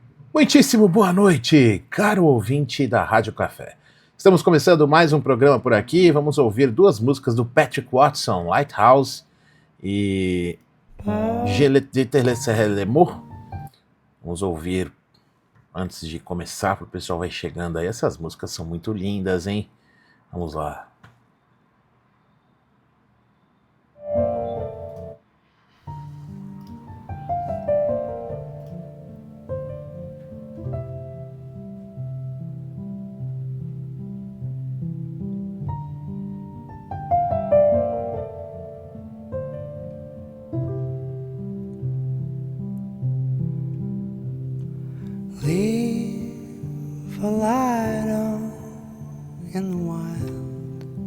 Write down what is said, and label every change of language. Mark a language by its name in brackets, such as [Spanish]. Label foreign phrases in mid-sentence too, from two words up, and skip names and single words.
[Portuguese] Muitíssimo boa noite, caro ouvinte da Rádio Café. Estamos começando mais um programa por aqui. Vamos ouvir duas músicas do Patrick Watson, Lighthouse e Je l'étais l'amour. Vamos ouvir antes de começar, para o pessoal vai chegando aí. Essas músicas são muito lindas, hein? Vamos lá. [English] Leave a light on in the wild,